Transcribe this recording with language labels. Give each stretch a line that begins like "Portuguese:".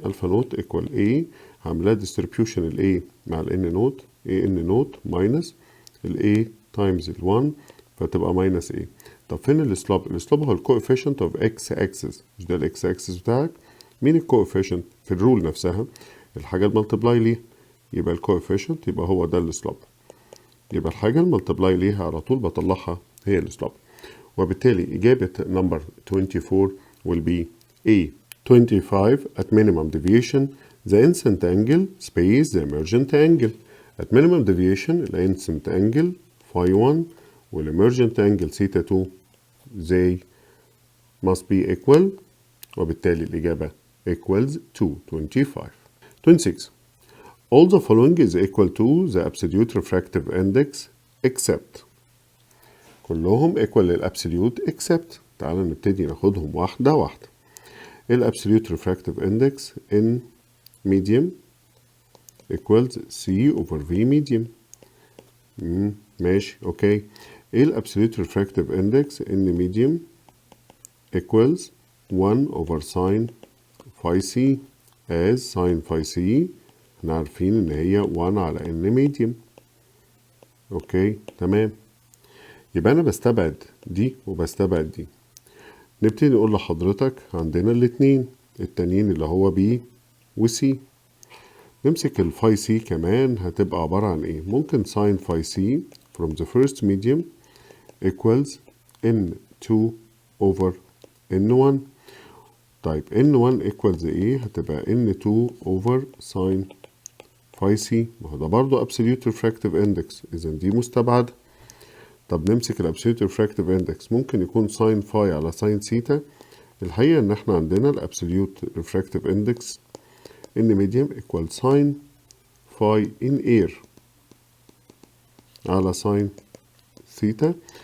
Arabic: الفا نوت ايكوال A، هعملها ديستريبيوشن ال A مع ال N نوت، A N نوت ماينس ال A تايمز ال 1، فتبقى ماينس A. طب فين السلوب؟ السلوب هو الكوفيشنت اوف اكس اكسس، مش ده الاكس اكسس بتاعك؟ مين الكوفيشنت؟ في الرول نفسها الحاجة الملتبلاي ليها، يبقى الكوفيشنت يبقى هو ده السلوب، يبقى الحاجة الملتبلاي ليها على طول بطلعها هي السلوب. وبالتالي إجابة نمبر 24
English: will be A. 25 at minimum deviation the incident angle space the emergent angle. at minimum deviation the incident angle phi 1 والemergent angle theta 2 they must be equal،
Arabic: وبالتالي الإجابة
English: equals to 25. 26 all the following is equal to the absolute refractive index except.
Arabic: كلهم equal للابسوليوت except. تعالوا نبتدي ناخدهم واحدة واحدة.
English: الابسوليوت refractive index in medium equals C over V medium.
Arabic: ماشي اوكي.
English: الابسوليوت refractive index in medium equals 1 over sin phi C as sin phi C
Arabic: احنا عارفين ان هي
English: 1 على ان medium.
Arabic: اوكي تمام. يبقى انا بستبعد دي وبستبعد دي. نبتدي نقول لحضرتك عندنا الاتنين التانيين اللي هو B و C. نمسك الفاي C كمان هتبقى عبارة عن ايه؟ ممكن
English: sin phi C from the first medium equals N2 over N1.
Arabic: طيب N1 equals ايه؟ هتبقى N2 over sin phi C. ما هو ده برضه absolute refractive index، إذا دي مستبعدة. طب نمسك الابسوليوت ريفراكتيف اندكس، ممكن يكون ساين فاي على ساين سيتا. الحقيقه ان احنا عندنا الابسوليوت ريفراكتيف اندكس ان ميديوم ايكوال ساين فاي ان اير على ساين ثيتا.